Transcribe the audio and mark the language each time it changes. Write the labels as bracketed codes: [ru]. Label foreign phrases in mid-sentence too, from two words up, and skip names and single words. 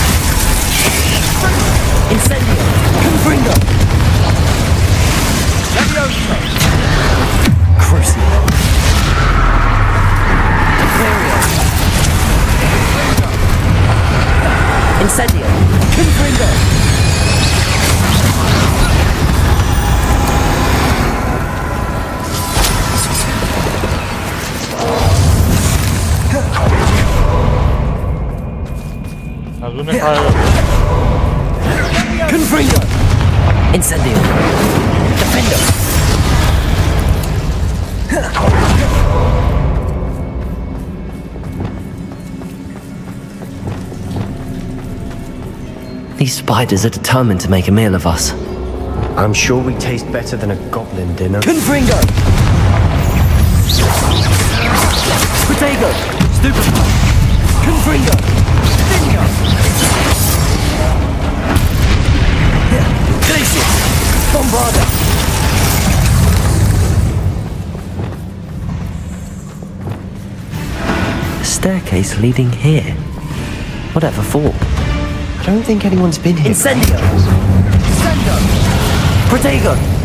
[en] Incendio. Confringo. Levioso. Crucio. Incendio. Confringo. [mr] अजून एक आहे. [en] Confringo. Incendio. Defender. These spiders are determined to make a meal of us. I'm sure we taste better than a goblin dinner. Confringo! Protego! Stupefy! Confringo! Bingo! Glacius! Bombarda! A staircase leading here. Whatever for? I don't think anyone's been here. Incendio! Incendio! Protego!